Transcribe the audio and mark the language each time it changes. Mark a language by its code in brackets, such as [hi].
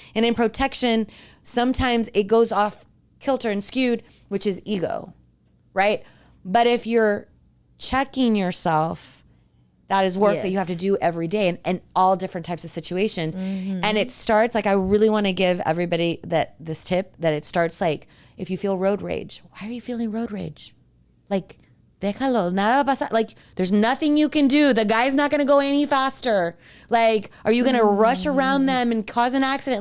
[en] And in protection, sometimes it goes off kilter and skewed, which is ego, right? But if you're checking yourself, that is work that you have to do every day and all different types of situations. And it starts, like, I really want to give everybody this tip, that it starts like, if you feel road rage, why are you feeling road rage? [es] Like, déjalo, nada va a pasar. [en] Like, there's nothing you can do. The guy's not going to go any faster. Like, are you going to rush around them and cause an accident?